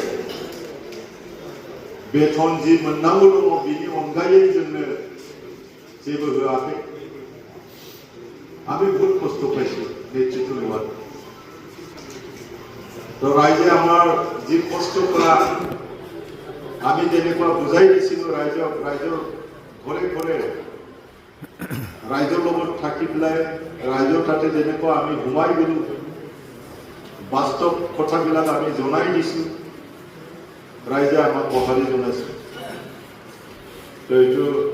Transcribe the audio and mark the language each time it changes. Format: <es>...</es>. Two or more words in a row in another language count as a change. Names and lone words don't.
<brx>बेथन जि मोननांगौ दङ बिनि अनगायै जोंनो जेबो होआखै</brx> <as>আমি বহুত কষ্ট পাইছোঁ নেতৃত্ব লোৱাত তো ৰাইজে আমাৰ যি কষ্ট কৰা আমি যেনেকুৱা বুজাই দিছিলোঁ ৰাইজৰ ঘৰে ঘৰে ৰাইজৰ লগত থাকি পেলাই ৰাইজৰ তাতে যেনেকুৱা আমি সোমাই গ'লো বাস্তৱ কথাবিলাক আমি জনাই দিছোঁ ৰাইজে আমাক সঁহাৰি জনাইছে তো এইটো</as>